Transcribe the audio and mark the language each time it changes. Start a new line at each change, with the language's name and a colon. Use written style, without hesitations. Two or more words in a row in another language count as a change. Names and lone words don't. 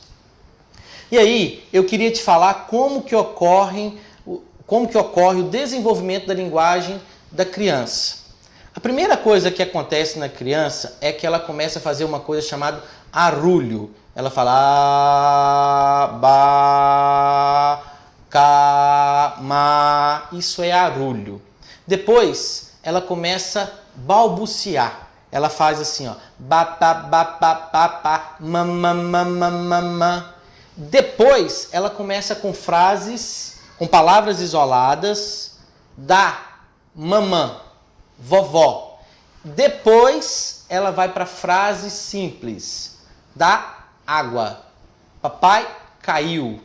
Portuguese: E aí, eu queria te falar como que ocorre o desenvolvimento da linguagem da criança. A primeira coisa que acontece na criança é que ela começa a fazer uma coisa chamada arrulho. Ela fala a, ba, ca, ma. Isso é arrulho. Depois, ela começa a balbuciar. Ela faz assim, ó, ba, ba, ba, ba, ba, ba, ma, ma, ma, ma, ma, ma. Depois, ela começa com frases, com palavras isoladas, da, mamã, vovó. Depois, ela vai para frases simples, da água, papai caiu.